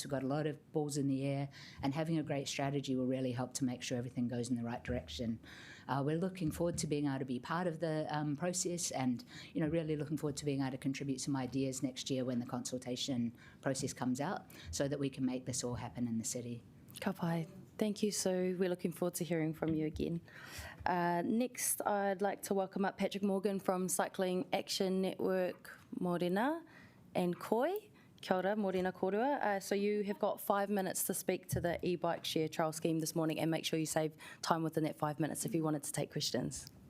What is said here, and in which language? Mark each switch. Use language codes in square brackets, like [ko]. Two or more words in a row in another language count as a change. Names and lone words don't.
[en] We've got a lot of balls in the air, and having a great strategy will really help to make sure everything goes in the right direction. We're looking forward to being able to be part of the process, and really looking forward to being able to contribute some ideas next year when the consultation process comes out, so that we can make this all happen in the city. [mi] Ka pai. [en] Thank you, Sue. We're looking forward to hearing from you again. Next, I'd like to welcome up Patrick Morgan from Cycling Action Network Morena and Koi. [mi] Kia ora, Morena Kōrua. [en] So you have got 5 minutes to speak to the e-bike share trial scheme this morning, and make sure you save time within that 5 minutes if you wanted to take questions.